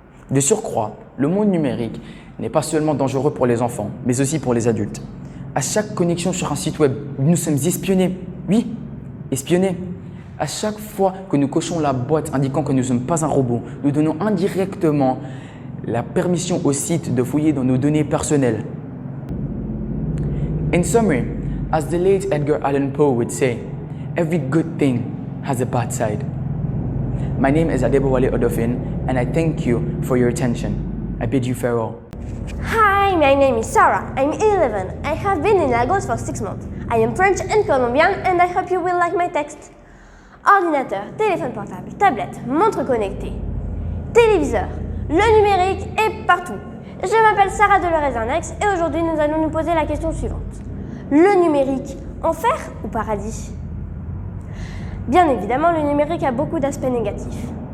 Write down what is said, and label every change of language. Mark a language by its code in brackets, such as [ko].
[fr] De surcroît, le monde numérique n'est pas seulement dangereux pour les enfants, mais aussi pour les adultes. À chaque connexion sur un site web, nous sommes espionnés. Oui, espionnés. À chaque fois que nous cochons la boîte indiquant que nous ne sommes pas un robot, nous donnons indirectement la permission au site de fouiller dans nos données personnelles. [en] In summary, as the late Edgar Allan Poe would say, every good thing has a bad side. My name is Adebowale Odofin, and I thank you for your attention. I bid you farewell. Hi, my name is Sarah. I'm 11. I have been in Lagos for 6 months. I am French and Colombian, and I hope you will like my text. [fr] Ordinateur, téléphone portable, tablette, montre connectée, téléviseur, le numérique est partout. Je m'appelle Sarah Delorez-Arnex et aujourd'hui nous allons nous poser la question suivante. Le numérique, enfer ou paradis? Bien évidemment, le numérique a beaucoup d'aspects négatifs.